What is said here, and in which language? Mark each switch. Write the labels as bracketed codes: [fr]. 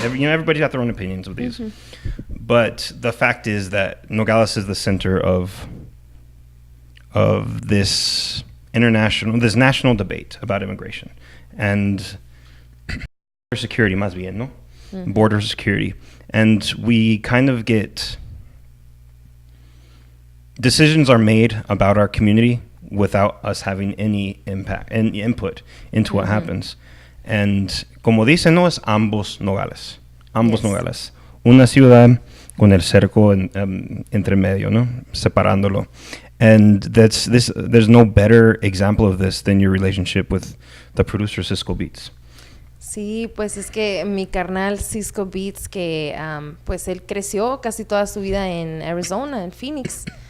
[en] Everybody's got their own opinions of these. But the fact is that Nogales is the center of this national debate about immigration and security, [es] más bien, no? [en] Border security. And we kind of get decisions are made about our community without us having any impact and input into what happens. And [es] como dicen, no, es ambos Nogales. Ambos Nogales. Una ciudad con el cerco entre medio, ¿no? Separándolo. [en] And there's no better example of this than your relationship with the producer Cisco Beats. [es] Sí, pues es que mi carnal Cisco Beats, que pues él creció casi toda su vida en Arizona, en Phoenix.